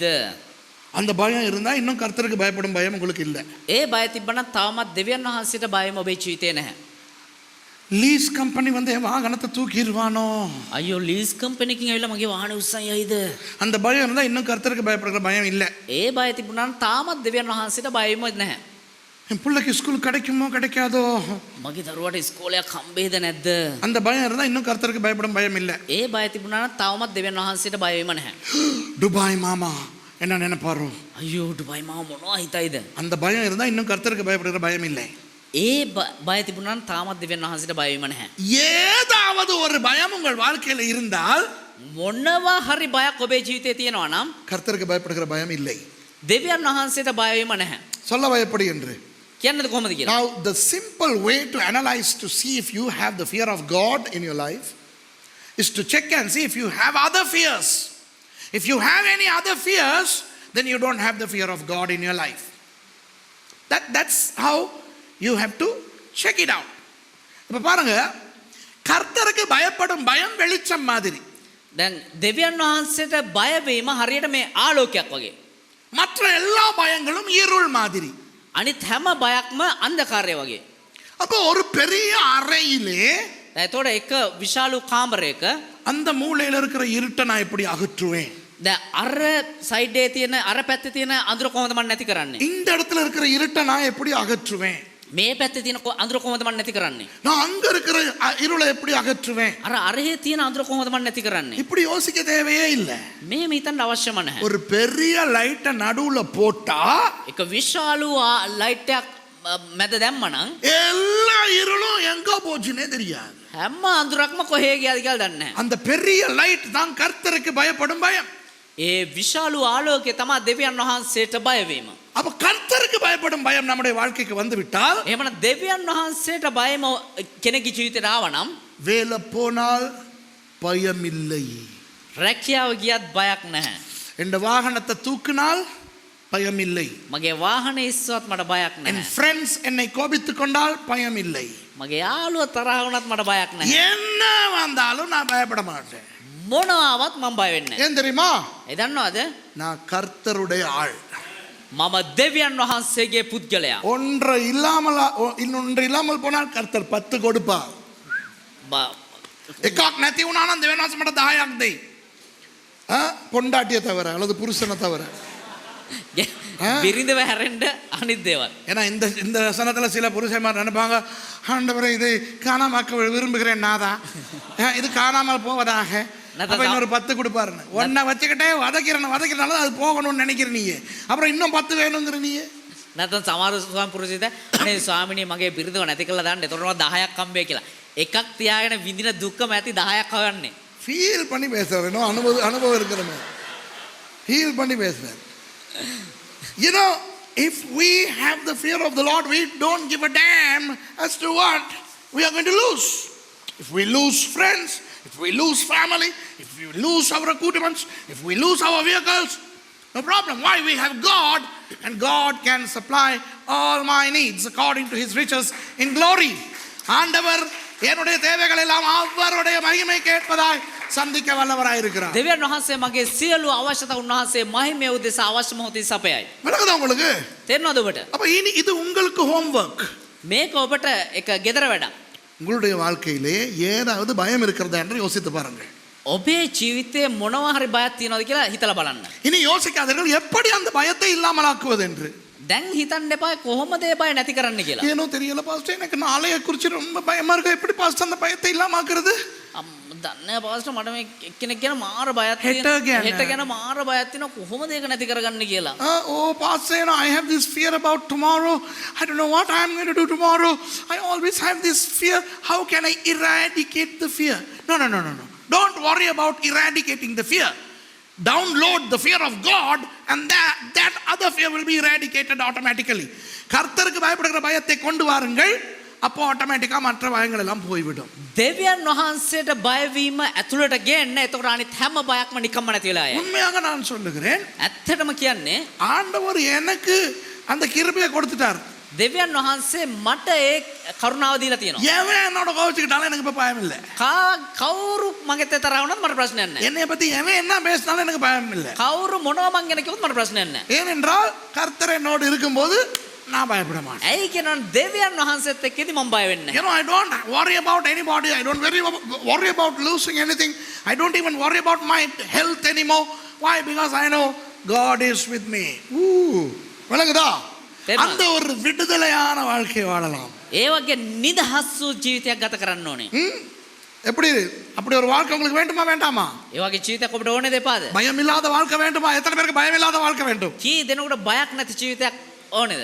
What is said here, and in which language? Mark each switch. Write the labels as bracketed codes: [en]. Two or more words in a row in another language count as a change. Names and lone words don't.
[ta] அந்த பயம் இருந்தா இன்னும் கர்த்தருக்கு பயப்படும் பயம் உங்களுக்கு இல்லை. [si] ඒ බය තිබ්බනම් තවමත් දෙවියන් වහන්සේට බය වීම ඔබේ ජීවිතේ නැහැ. [ta] லீஸ் கம்பெனி வந்து என் வாகனத்தை தூக்கிடுவானோ, [si] අයියෝ ලීස් කම්පැනිකින් ඇවිල්ලා මගේ වාහනේ උස්සන් යයිද? [ta] அந்த பயம் இருந்தா இன்னும் கர்த்தருக்கு பயப்படுற பயம் இல்லை. [si] ඒ බය තිබුණානම් තාමත් දෙවියන් වහන්සේට බය වීම නැහැ. [ta] என் பிள்ளைக்கு ஸ்கூல் கிடைக்குமோ கிடைக்காதோ, [si] මගේ දරුවාට ඉස්කෝලයක් හම්බෙයිද නැද්ද? [ta] அந்த பயம் இருந்தா இன்னும் கர்த்தருக்கு பயப்படும் பயம் இல்லை. [si] ඒ බය තිබුණානම් තවමත් දෙවියන් වහන්සේට බය වීම නැහැ. [ta] துபாய் மாமா என்ன நினைப்பாரோ, [si] අයියෝ ඩුබයි මාව මොනවා හිතයිද? [ta] அந்த பயம் இருந்தா இன்னும் கர்த்தருக்கு பயப்படுகிற பயம் இல்லை. [si] ඒ බය තිබුණානම් තාමත් දෙවියන් වහන්සේට බය වීම නැහැ. [ta] ஏதாவது ஒரு பயம் உங்கள் வாழ்க்கையில இருந்தால் [si] මොනවා හරි බයක් ඔබේ ජීවිතේ තියෙනවා නම් [ta] கர்த்தருக்கு பயப்படுகிற பயம் இல்லை. [si] දෙවියන් වහන්සේට බය වීම නැහැ. [ta] சொல்லவா எப்படி என்று? [si] කියන්නද කොහොමද කියලා? [en] Now the simple way to analyze to see if you have the fear of God in your life is to check and see if you have other fears. If you have any other fears, then you don't have the fear of God in your life. That's how you have to check it out. [ta] இப்ப பாருங்க, கர்த்தருக்கு பயப்படும் பயம் வெளிச்சம் மாதிரி. [si] දැන් දෙවියන් වහන්සේට බය වීම හරියට මේ ආලෝකයක් වගේ. [ta] மற்ற எல்லா பயங்களும் இருள் மாதிரி. [si] අනිත් හැම බයක්ම අන්ධකාරය වගේ. [ta] அப்போ ஒரு பெரிய அறையிலே [si] එතකොට එක විශාල කාමරයක [ta] அந்த மூலையில இருக்கிற இருட்டை நான் எப்படி அகற்றுவேன்? [si] දැන් අර සයිඩ් එකේ තියෙන අර පැත්තේ තියෙන අඳුර කොහොමද මම නැති කරන්නේ? [ta] இந்த இடத்துல இருக்கிற இருட்டை நான் எப்படி அகற்றுவேன்? [si] මේ පැත්තේ තියෙන අඳුර කොහොමද මම නැති කරන්නේ? [ta] நான் அங்க இருக்கிற இருளை எப்படி அகற்றுவேன்? [si] අර අරහේ තියෙන අඳුර කොහොමද මම නැති කරන්නේ? [ta] இப்படி யோசிக்க தேவையே இல்ல. [si] මේ හිතන්න අවශ්‍යම නැහැ. [ta] ஒரு பெரிய லைட்டை நடுவுல போட்டா [si] එක විශාල ලයිට් එකක් මැද දැම්මනම් [ta] எல்லா இருளும் எங்க போச்சுன்னே தெரியாது. [si] හැම අඳුරක්ම කොහේ ගියාද කියලා දන්නේ නැහැ. [ta] அந்த பெரிய லைட் தான் கர்த்தருக்கு பயப்படும் பயம். [si] ඒ විශාල ආලෝකය තමයි දෙවියන් වහන්සේට බය වීම. [ta] அப்ப கர்த்தருக்கு பயப்படும் பயம் நம்முடைய வாழ்க்கைக்கு வந்து விட்டால், [si] එහෙමනම් දෙවියන් වහන්සේට බයම කෙනෙකුගේ ජීවිතේට ආවනම් [ta] வேலை போனால் பயம் இல்லை, [si] රැකියාව ගියත් බයක් නැහැ. [ta] இந்த வாகனத்தை தூக்கினால் பயம் இல்லை, [si] මගේ වාහනේ ඉස්සුවත් මට බයක් [ta] என் [si] නැහැ. [ta] ஃப்ரெண்ட்ஸ் என்னை கோபித்துக் கொண்டால் பயம் இல்லை, [si] මගේ යාළුවා තරහ වුණත් මට බයක් නැහැ. [ta] என்ன வந்தாலும் நான் பயப்பட மாட்டேன். [si] මොනවාවත් මම බය වෙන්නේ නැහැ. [ta] ஏன் தெரியுமா? [si] ඒ දන්නවද? [ta] நான் கர்த்தருடைய ஆள். [si] මම දෙවියන් වහන්සේගේ පුද්ගලයා. [ta] ஒன்று இல்லாமல் இன்னொன்று இல்லாமல் போனால் கர்த்தர் 10 கொடுப்பார். [si] එකක් නැති වුණා නම් දෙවියන් වහන්සේ මට 10ක් දෙයි. [ta] பொண்டாட்டியை தவிர அல்லது புருஷனை தவிர. [si] බිරිඳව හැරෙන්න අනිත් දේවල්. [ta] ஏன்னா இந்த வசனத்துல சில புருஷன்மார் நினைப்பாங்க, ஆண்டவரே இதை காணாமக்க விரும்புகிறேன் நாதா, இது காணாமல் போவதாக. அப்ப இன்னொரு 10 கொடுப்பாருன்னு ஒன்ன வச்சுக்கிட்டே வதக்கிறனால அது போகணும்னு நினைக்கிற நீ, அப்புறம் இன்னும் 10 வேணுங்கிற நீ. [si] නැත්නම් සමහර ස්වාමි පුරුෂයද අනේ ස්වාමිනේ මගේ බිරිඳව නැති කළා දාන්න. එතකොට 10ක් හම්බෙයි කියලා. එකක් තියාගෙන විඳින දුක්කම ඇති 10ක් හොයන්නේ. [ta] ஃபீல் பண்ணி பேசுறேன், அனுபவம் இருக்கிறமே, ஃபீல் பண்ணி பேசுறேன். [en] You know, if we have the fear of the Lord, we don't give a damn as to what we are going to lose. If we lose friends, if we lose family, if we lose our accoutrements, if we lose our vehicles, no problem. Why? We have God, and God can supply all my needs according to His riches in glory. [ta] ஆண்டவர் என்னுடைய தேவைகள் எல்லாம் அவருடைய மகிமை கேட்பதாய் சந்திக்க வல்லவராய் இருக்கிறார். [si] දෙවියන් වහන්සේ මගේ සියලු අවශ්‍යතා උන්වහන්සේ මහිමේ උදෙසා අවශ්‍ය මොහොතේ සපයයි. [ta] விளங்குதா உங்களுக்கு? [si] තේරෙනවද ඔබට? [ta] அப்ப இனி இது உங்களுக்கு ஹோம்வொர்க். [si] මේක ඔබට එක ගෙදර වැඩක්. [ta] உங்களுடைய வாழ்க்கையிலே ஏதாவது பயம் இருக்கிறதா என்று யோசித்து பாருங்கள். [si] ඔබේ ජීවිතයේ මොනවා හරි බයක් තියනවද කියලා හිතලා බලන්න. [ta] இனி யோசிக்காதீர்கள் எப்படி அந்த பயத்தை இல்லாமலாக்குவது என்று. [si] දැන් හිතන්න එපා කොහොමද ඒ බය නැති කරන්න කියලා. [ta] ஏனோ தெரியல பாஸ்டர், எனக்கு நாளைய குறித்து ரொம்ப பயமா இருக்கு. எப்படி பாஸ்டர் அந்த பயத்தை இல்லாமக்குறது? [si] දන්නේ පාස්ටර් මට මේ එක්කෙනෙක් ගැන මාර බයක් හෙට ගැන. හෙට ගැන මාර බයක් තියෙනවා කොහොමද ඒක නැති කරගන්නේ කියලා. [en] Oh pastor, you know, I have this fear about tomorrow. I don't know what I'm going to do tomorrow. I always have this fear. How can I eradicate the fear? No. Don't worry about eradicating the fear. Download the fear of God and that other fear will be eradicated automatically. [ta] கர்த்தருக்கு பயப்படுகிற பயத்தை கொண்டு வாருங்கள், அப்போ ஆட்டோமேட்டிக்கா மற்ற பயங்கள் எல்லாம் போய்விடும். [si] දෙවියන් වහන්සේට බය වීම ඇතුළට ගේන්න එතකොට අනිත් හැම බයක්ම නිකම්ම නැති වෙලා යයි. [ta] உண்மையாக நான் சொல்லுகிறேன், [si] ඇත්තටම කියන්නේ [ta] ஆண்டவர் எனக்கு அந்த கிருபையை கொடுத்துட்டார். [si] දෙවියන් වහන්සේ මට ඒ කරුණාව දීලා තියෙනවා. [ta] எவன் என்னோட கோவிச்சுக்கிட்டாலும் எனக்கு இப்ப பயம் இல்லை. [si] කවුරු මගෙත් තරහ වුණත් மට ප්‍රශ්නයක් නැහැ. [ta] என்னைய பத்தி எவன் என்ன பேசினாலும் எனக்கு பயம் இல்லை. [si] කවුරු මොනවා මං ගැන කිව්වොත් මට ප්‍රශ්නයක් නැහැ. [ta] ஏனென்றால் கர்த்தர் என்னோடு இருக்கும்போது நான் பயப்பட மாட்டேன். [si] ඇයි කියනවනේ දෙවියන් වහන්සේත් එක්කදී මම බය වෙන්නේ [en] You know, I don't worry about anybody. I don't worry about losing anything. I don't even worry about my health anymore. Why? Because I know God is with me. [ta] விளங்குதா? அந்த ஒரு விடுதலையான வாழ்க்கை வாழலாம். [si] ඒ වගේ නිදහස් වූ ජීවිතයක් ගත කරන්න ඕනේ. [ta] எப்படி? அப்படி ஒரு வாழ்க்கை உங்களுக்கு வேண்டுமா வேண்டாமா? [si] ඒ වගේ ජීවිතයක් ඔබට ඕනේද එපාද? [ta] பயம் இல்லாத வாழ்க்கை வேண்டுமா? எத்தனை பேருக்கு பயம் இல்லாத வாழ்க்கை வேண்டும்? [si] කී දෙනෙකුට බයක් නැති ජීවිතයක් ඕනේද?